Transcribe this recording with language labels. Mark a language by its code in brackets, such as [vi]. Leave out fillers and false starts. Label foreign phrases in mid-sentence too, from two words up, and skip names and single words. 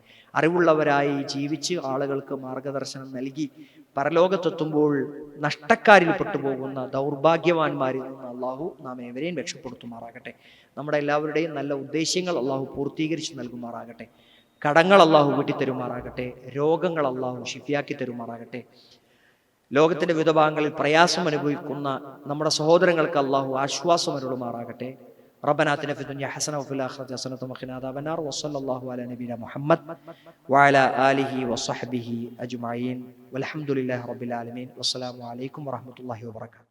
[ml] അറിവുള്ളവരായി ജീവിച്ച് ആളുകൾക്ക് മാർഗദർശനം നൽകി പരലോകത്തെത്തുമ്പോൾ നഷ്ടക്കാരിൽ പെട്ടുപോകുന്ന ദൗർഭാഗ്യവാന്മാരിൽ നിന്ന് അള്ളാഹു നാം ഏവരെയും രക്ഷപ്പെടുത്തുമാറാകട്ടെ. നമ്മുടെ എല്ലാവരുടെയും നല്ല ഉദ്ദേശ്യങ്ങൾ അള്ളാഹു പൂർത്തീകരിച്ച് നൽകുമാറാകട്ടെ. കടങ്ങൾ അള്ളാഹു വീട്ടിത്തരുമാറാകട്ടെ. രോഗങ്ങൾ അള്ളാഹു ശിഫിയാക്കി തരുമാറാകട്ടെ. ലോകത്തിന്റെ വിവിധ ഭാഗങ്ങളിൽ പ്രയാസം അനുഭവിക്കുന്ന നമ്മുടെ സഹോദരങ്ങൾക്ക് അള്ളാഹു ആശ്വാസം അരുളുമാറാകട്ടെ. [ar] ربنا آتنا في الدنيا حسنة وفي الآخرة حسنة وقنا عذاب النار وصلى الله على نبينا محمد وعلى آله وصحبه أجمعين والحمد لله رب العالمين والسلام عليكم ورحمة الله وبركاته.